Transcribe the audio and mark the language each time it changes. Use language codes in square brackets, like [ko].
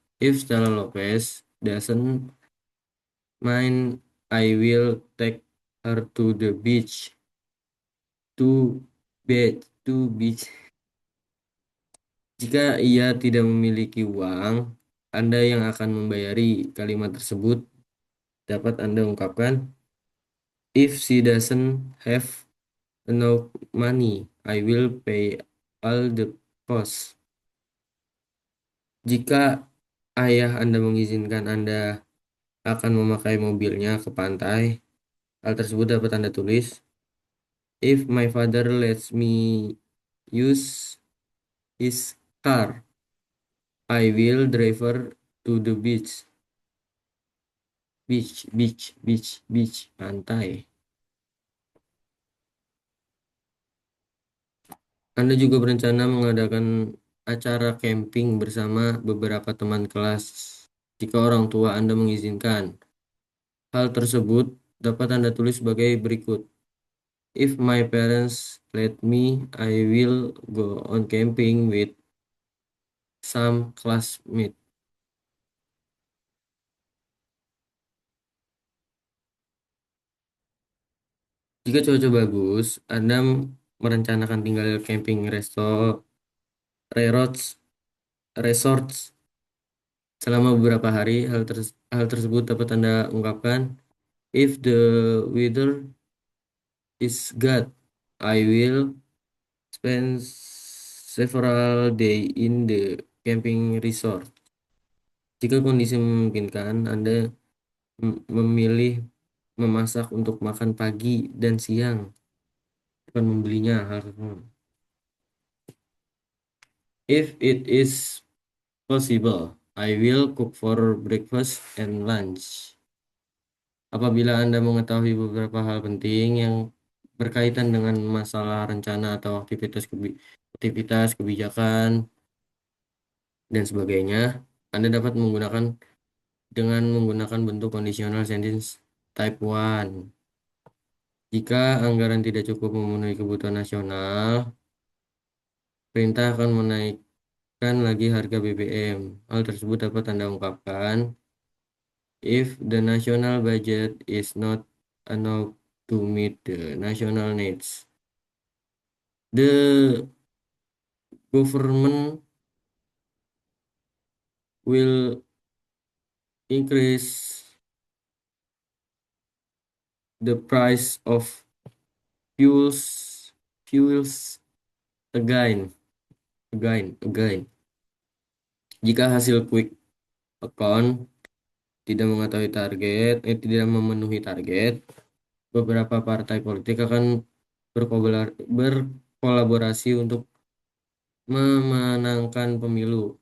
[en] If Stella Lopez doesn't mind, I will take her to the beach. To beach. [id] Jika ia tidak memiliki uang, Anda yang akan membayari. Kalimat tersebut dapat Anda ungkapkan, [en] if she doesn't have enough money, I will pay all the costs. [id] Jika ayah Anda mengizinkan Anda akan memakai mobilnya ke pantai, hal tersebut dapat Anda tulis, [en] if my father lets me use his car, I will drive her to the beach. Beach, pantai. [id] Anda juga berencana mengadakan acara camping bersama beberapa teman kelas jika orang tua Anda mengizinkan. Hal tersebut dapat Anda tulis sebagai berikut. [en] If my parents let me, I will go on camping with some classmates. [id] Jika cuaca bagus, Anda merencanakan tinggal camping resorts, resorts selama beberapa hari. Hal tersebut dapat Anda ungkapkan, [en] if the weather is good, I will spend several days in the camping resort. [id] Jika kondisi memungkinkan, Anda memilih memasak untuk makan pagi dan siang, bukan membelinya. [en] If it is possible, I will cook for breakfast and lunch. [id] Apabila Anda mengetahui beberapa hal penting yang berkaitan dengan masalah rencana atau aktivitas kebijakan dan sebagainya, Anda dapat menggunakan bentuk conditional sentence type 1. Jika anggaran tidak cukup memenuhi kebutuhan nasional, perintah akan menaikkan menaikkan lagi harga BBM. Hal tersebut dapat Anda ungkapkan [en] if the national budget is not enough to meet the national needs. The government will increase the price of fuels again. [id] Jika hasil quick account tidak memenuhi target, beberapa partai politik akan berkolaborasi untuk memenangkan pemilu.